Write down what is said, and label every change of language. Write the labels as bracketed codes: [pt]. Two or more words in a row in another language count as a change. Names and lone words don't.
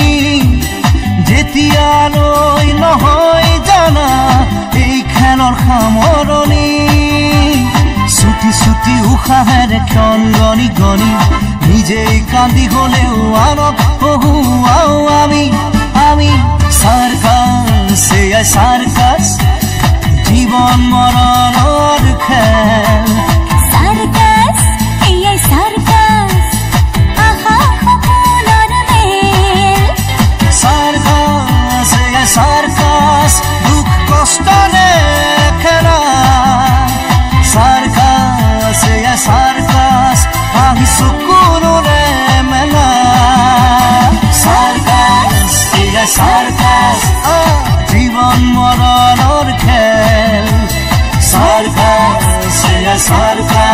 [as] যেতিয়ালৈ নহয় জানা এই খেলৰ সামৰণি ছুটি ছুটি উশাহেৰে ক্ষণ গণি গণি নিজেই কান্দি গলেও আনক হহুৱাও আমি আমি সার্কাস সার্কাস [bn] জীবন মরণের খেল [as] সার্কাস সার্কাস আহা সপোনৰ মেল সার্কাস সার্কাস দুঃখ কষ্টৰে খেলা সার্কাস সার্কাস হাঁহি চকুলোৰে মেলা সার্কাস সার্কাস [bn] জীবন মরণের খেল [as] সার্কাস সার্কাস